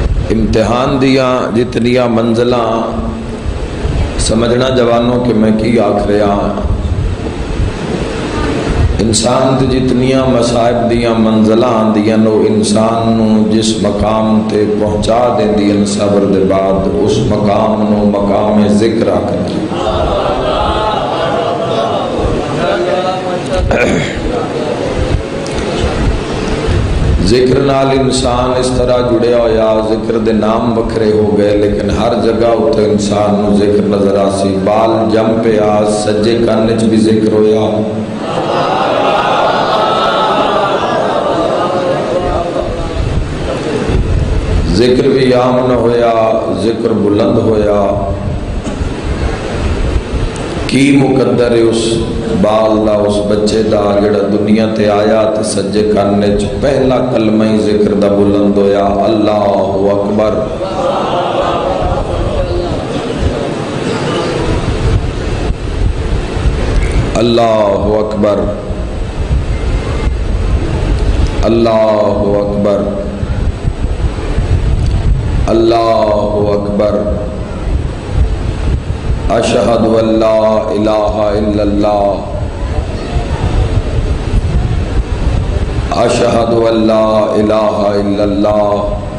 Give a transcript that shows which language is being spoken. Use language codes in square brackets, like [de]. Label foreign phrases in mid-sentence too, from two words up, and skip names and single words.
[pa] امتحان دیا جتنیاں منزلاں سمجھنا جوانوں کہ میں کی آکھ رہا انسان تے جتنیاں مصائب دیاں منزلاں آندیاں نو انسان نو جس مقام تے پہنچا دیندیاں صبر دے بعد اس مقام نو مقام ذکر آکھدے ذکر نال انسان اس طرح جڑیا ہویا ذکر دے نام بکھرے ہو گئے لیکن ہر جگہ اتنے انسان نو ذکر نظر آسی بال جم پہ سجے کان چ بھی ذکر ہویا ذکر بھی عام نہ ہویا ذکر بلند ہویا کی مقدر ہے اس بال دا اس بچے دا جڑا دنیا تے آیا تے سجے کانے چ پہلا کلمہ ہی ذکر دا بلند ہویا [ar] اللہ اکبر اللہ اکبر اللہ اکبر اللہ اکبر اشہد ان لا الہ الا اللہ اشہد ان لا الہ الا اللہ